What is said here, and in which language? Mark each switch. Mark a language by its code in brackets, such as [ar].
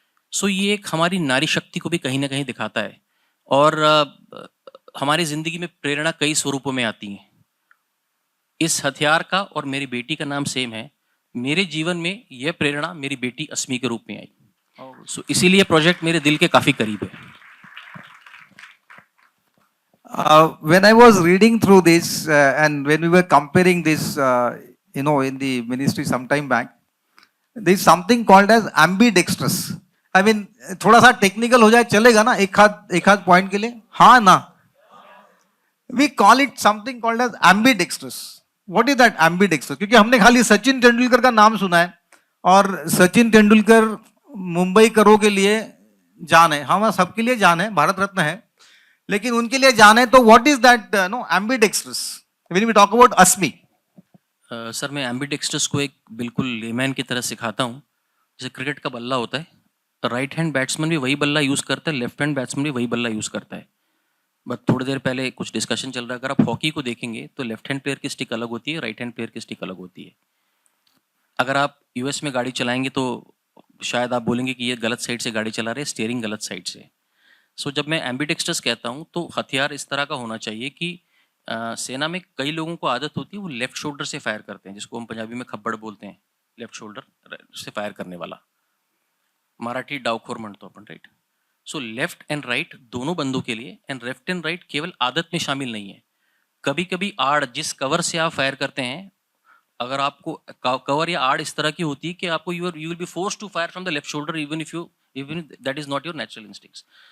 [hi] सो ये एक हमारी नारी शक्ति को भी कहीं ना कहीं दिखाता है. और हमारी जिंदगी में प्रेरणा कई स्वरूपों में आती है. इस हथियार का और मेरी बेटी का नाम सेम है. मेरे जीवन में यह प्रेरणा मेरी बेटी अस्मी के रूप में आई. सो इसीलिए प्रोजेक्ट मेरे दिल के काफी करीब है. [en] When I was reading through this and when we were comparing this, in the ministry some time back, there is something called as ambidextrous. I mean, [hi] थोड़ा सा टेक्निकल हो जाए चलेगा ना, एक हाथ पॉइंट के लिए, हाँ ना? [en] We call it something called as ambidextrous. What is that ambidextrous? [hi] क्योंकि हमने खाली सचिन तेंदुलकर का नाम सुना है, और सचिन तेंदुलकर मुंबई करों के लिए जान है, हम सबके लिए जान है, भारत रत्न है, लेकिन उनके लिए जान है. [en] तो what is that ambidextrous when we talk about अस्मि? [hi] सर मैं एम्बिडेक्स्ट्रस को एक बिल्कुल लेमैन की तरह सिखाता हूँ. जैसे क्रिकेट का बल्ला होता है, राइट हैंड बैट्समैन भी वही बल्ला यूज करता है, लेफ्ट हैंड बैट्समैन भी वही बल्ला यूज करता है. बट थोड़ी देर पहले कुछ डिस्कशन चल रहा है, अगर आप हॉकी को देखेंगे तो लेफ्ट हैंड प्लेयर की स्टिक अलग होती है, राइट हैंड प्लेयर की स्टिक अलग होती है. अगर आप यूएस में गाड़ी चलाएंगे तो शायद आप बोलेंगे कि ये गलत साइड से गाड़ी चला रहे हैं, स्टीयरिंग गलत साइड से. सो जब मैं एम्बिडेक्स्ट्रस कहता हूँ तो हथियार इस तरह का होना चाहिए कि सेना में कई लोगों को आदत होती है वो लेफ्ट शोल्डर से फायर करते हैं, जिसको हम पंजाबी में खब्बड़ बोलते हैं, लेफ्ट शोल्डर से फायर करने वाला. [mr] मराठी डावखोर म्हणतो आपण, right? [hi] So left and right दोनों बंदों के लिए, एंड लेफ्ट एंड राइट केवल आदत में शामिल नहीं है. कभी कभी आड़, जिस कवर से आप फायर करते हैं, अगर आपको कवर या आड़ इस तरह की होती है कि आपको [en] You will be forced to fire from the left shoulder even that is not your natural instincts.